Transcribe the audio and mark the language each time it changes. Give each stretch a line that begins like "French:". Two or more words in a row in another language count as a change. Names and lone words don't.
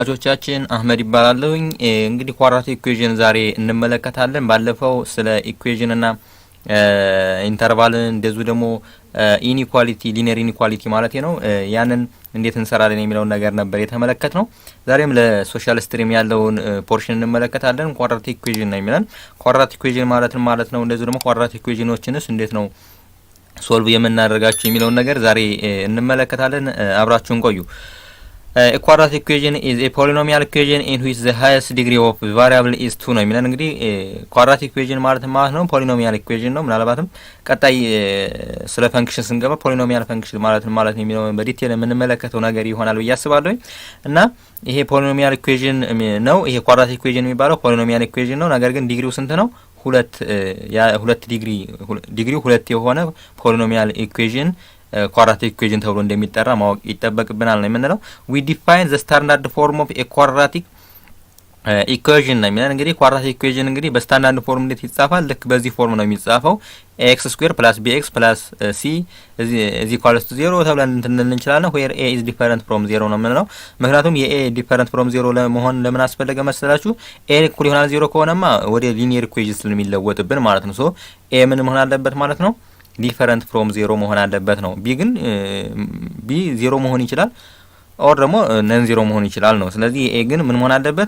Amharic: አጆቻችን አህመድ ይባላልኝ እንግዲህ
English: quadratic equation
Amharic: ዛሬ እንመለከታለን። ባለፈው ስለ ኢኩዌሽን እና ኢንተርቫልን እንደዚሁ ደግሞ
English: inequality linear inequality
Amharic: ማለት ነው ያንን እንዴት እንሰራለን የሚለው ነገር ነበር የተመለከትነው። ዛሬም
English: social stream
Amharic: ያለውን ፖርሽን እንመለከታለን።
English: quadratic equation
Amharic: ነው የሚለን።
English: quadratic equation
Amharic: ማለት ነው እንደዚሁ ደግሞ
English: quadratic equations
Amharic: እንዴት ነው ሶልቭ የምናደርጋቸው የሚለውን ነገር ዛሬ እንመለከታለን። አብራችሁን ቆዩ።
English: A quadratic equation is a polynomial equation in which the highest degree of variable is 2
Amharic: ነው የሚለን። እንግዲህ
English: quadratic equation
Amharic: ማለት ነው
English: polynomial equation
Amharic: ነው። ምናልባትም ቀጣይ ስለ ፈንክሽን ስንገባ
English: polynomial function
Amharic: ማለት ነው የሚለው በዲቴል የምንመለከተው ነገር ይሆናል ብዬ አስባለሁ። እና ይሄ
English: polynomial equation
Amharic: ነው። ይሄ
English: quadratic equation
Amharic: የሚባለው
English: polynomial equation
Amharic: ነው። ነገር ግን ዲግሪው ስንት ነው? ሁለት ዲግሪው ሁለት የሆነ
English: polynomial equation quadratic equation
Amharic: ተብሎ እንደሚጠራ ማወቅ ይጠበቅብናል ነው የምንለው።
English: we define the standard form of a quadratic equation
Amharic: ነው የሚለን። እንግዲህ
English: quadratic equation
Amharic: እንግዲህ
English: standard form
Amharic: እንዴት ይጻፋል? ልክ በዚህ ፎርም ነው የሚጻፈው።
English: ax square plus bx plus c is equal to 0
Amharic: ተብለን እንችላለን።
English: where a is different from 0
Amharic: ነው የምንለው። ምክንያቱም የa
English: different from 0
Amharic: ለመሆን ለምን አስፈለገ መሰላችሁ? a እኩል ይሆናል 0 ከሆነማ ወደ
English: linear equation
Amharic: ስለሚለወጥብን ማለት ነው። ሶ a ምን መሆን አለበት ማለት ነው?
English: different from 0
Amharic: መሆን አለበት ነው። ቢ ግን ቢ 0 መሆን ይችላል ኦር ደግሞ ነን 0 መሆን ይችላል ነው። ስለዚህ ኤ ግን ምን መሆን አለበት?